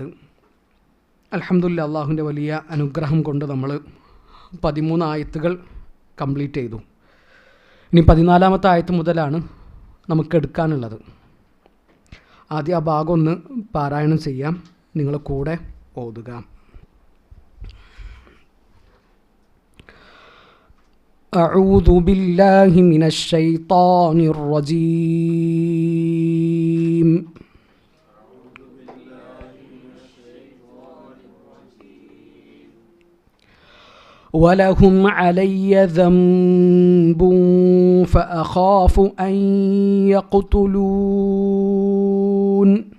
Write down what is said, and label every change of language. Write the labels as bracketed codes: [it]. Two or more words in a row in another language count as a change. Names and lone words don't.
[ml] അൽഹംദുലില്ലാ, അള്ളാഹുവിൻ്റെ വലിയ അനുഗ്രഹം കൊണ്ട് നമ്മൾ 13 ആയത്തുകൾ കംപ്ലീറ്റ് ചെയ്തു. ഇനി 14-ാമത്തെ ആയത്ത് മുതലാണ് നമുക്ക് എടുക്കാനുള്ളത്. ആദ്യം ആ ഭാഗം ഒന്ന് പാരായണം ചെയ്യാം, നിങ്ങൾ കൂടെ ഓതുക. [ar] أعوذ بالله من الشيطان الرجيم. ولهم علي ذنب فأخاف أن يقتلون.